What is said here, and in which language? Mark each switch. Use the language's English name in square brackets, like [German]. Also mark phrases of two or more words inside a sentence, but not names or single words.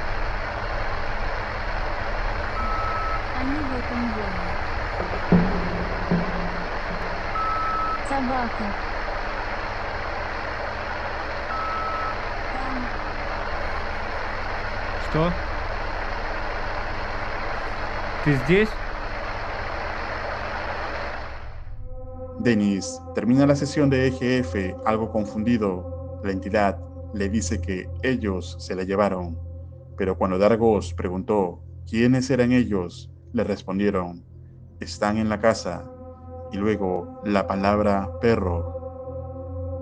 [Russian] Они в этом доме. Собака. Там. Что? Ты здесь? [Spanish] Dennis termina la sesión de EGF algo confundido. La entidad le dice que ellos se la llevaron, pero cuando Dargos preguntó quiénes eran ellos, le respondieron, están en la casa, y luego la palabra perro.